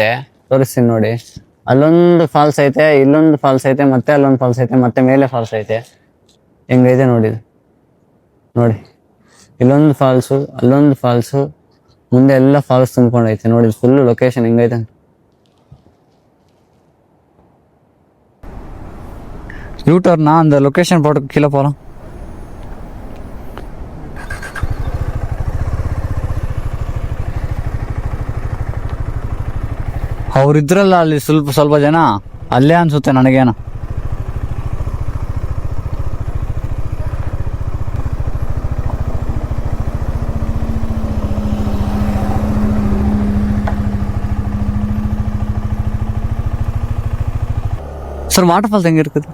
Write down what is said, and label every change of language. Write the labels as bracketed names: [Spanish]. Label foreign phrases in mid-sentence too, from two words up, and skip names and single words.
[Kannada] ತೋರಿಸ್ತೀನಿ ನೋಡಿ. ಅಲ್ಲೊಂದು ಫಾಲ್ಸ್ ಐತೆ, ಇಲ್ಲೊಂದು ಫಾಲ್ಸ್ ಐತೆ, ಮತ್ತೆ ಅಲ್ಲೊಂದು ಫಾಲ್ಸ್ ಐತೆ, ಮತ್ತೆ ಮೇಲೆ ಫಾಲ್ಸ್ ಐತೆ. ಹೆಂಗೈತೆ ನೋಡಿ ನೋಡಿ. ಇಲ್ಲೊಂದು ಫಾಲ್ಸು, ಅಲ್ಲೊಂದು ಫಾಲ್ಸು, ಮುಂದೆ ಎಲ್ಲ ಫಾಲ್ಸ್ ತುಂಬ್ಕೊಂಡೈತೆ ನೋಡಿ. [English] full location [Kannada] ಹೆಂಗೈತೆ. [Tamil] யூட்டர்னா அந்த லொக்கேஷன் போட்டு கீழே போகலாம். [Kannada] How ಅವ್ರಿದ್ರಲ್ಲ ಅಲ್ಲಿ ಸ್ವಲ್ಪ ಜನ, ಅಲ್ಲೇ ಅನ್ಸುತ್ತೆ ನನಗೇನು. [Tamil] சார் [English] water falls [Tamil] எங்கே இருக்குது?